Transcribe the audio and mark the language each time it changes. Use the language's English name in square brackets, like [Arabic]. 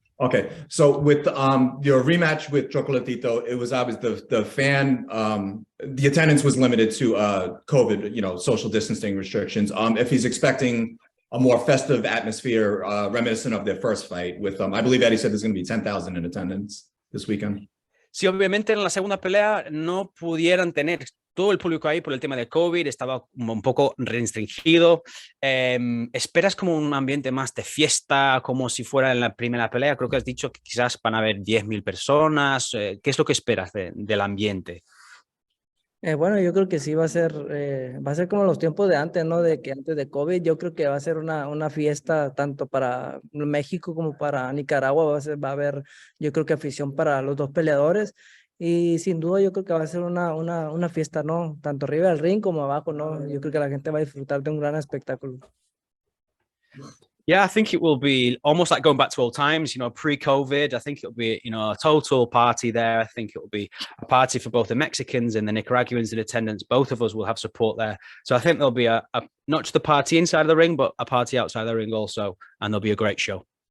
[English] Okay, so with your rematch with Chocolatito, it was obvious the fan the attendance was limited to COVID, social distancing restrictions. If he's expecting a more festive atmosphere reminiscent of their first fight with I believe Eddie said there's going to be 10,000 in attendance this weekend. [Spanish] Sí, obviamente en la segunda pelea no pudieran tener todo el público ahí por el tema de COVID, estaba un poco restringido. ¿Esperas como un ambiente más de fiesta, como si fuera en la primera pelea? Creo que has dicho que quizás van a haber 10,000 personas. ¿Qué es lo que esperas del ambiente? Bueno, yo creo que sí va a ser como los tiempos de antes, ¿no? De que antes de COVID, yo creo que va a ser una fiesta tanto para México como para Nicaragua. Va a haber, yo creo que afición para los dos peleadores. Y sin duda yo creo que va a ser una fiesta, ¿no? Tanto arriba del ring como abajo, ¿no? Yo creo que la gente va a disfrutar de un gran espectáculo. [English] Yeah, I think it will be almost like going back to old times, pre-COVID. I think it'll be, a total party there. I think it will be a party for both the Mexicans and the Nicaraguans in attendance. Both of us will have support there. So I think there'll be a not just a party inside of the ring, but a party outside the ring also. And there'll be a great show.